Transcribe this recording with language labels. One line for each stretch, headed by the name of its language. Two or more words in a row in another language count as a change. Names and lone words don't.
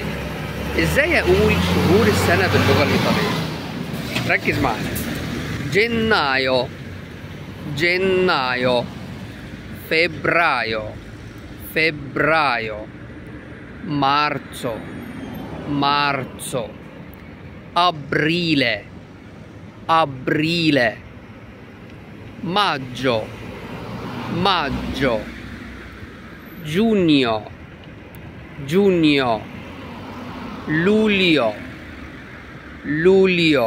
Arabic: ازاي اقول شهور السنة باللغة الإيطالية؟ ركز معايا.
Italian: gennaio, gennaio. febbraio, febbraio. marzo, marzo. aprile, aprile. maggio, maggio. giugno, giugno. luglio, luglio.